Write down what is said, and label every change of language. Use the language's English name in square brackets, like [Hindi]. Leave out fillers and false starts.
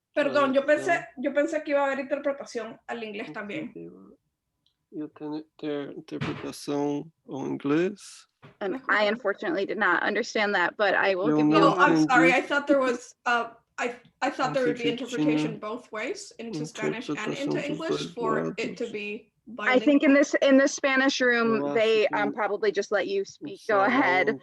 [Spanish] Perdón, yo pensé que iba a haber interpretación al inglés también. [Portuguese] Interpretação ao inglês. [English] And I unfortunately did not understand that, but I will give you. Oh, I'm sorry. I thought there was. I thought there would be interpretation both ways, into Spanish and into English, for it to be binding. I think in this Spanish room, they probably just let you speak. Go ahead.